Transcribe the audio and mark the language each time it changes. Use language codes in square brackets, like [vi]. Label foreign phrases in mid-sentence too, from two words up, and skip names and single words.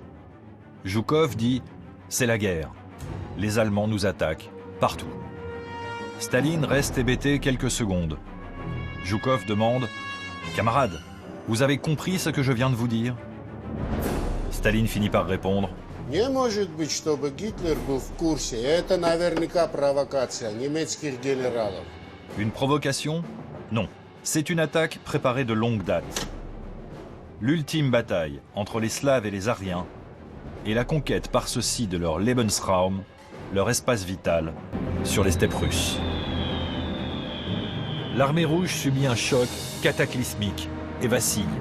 [fr] Zhukov dit « C'est la guerre. Les Allemands nous attaquent, partout. » Staline reste hébété quelques secondes. Zhukov demande « Camarade, vous avez compris ce que je viens de vous dire ?» Staline finit par répondre « [ru] Не может быть, чтобы Гитлер был в курсе. Это наверняка провокация немецких генералов. » [fr] Une provocation? Non. C'est une attaque préparée de longue date. L'ultime bataille entre les Slaves et les Aryens et la conquête par ceux-ci de leur Lebensraum, leur espace vital, sur les steppes russes. L'armée rouge subit un choc cataclysmique et vacille.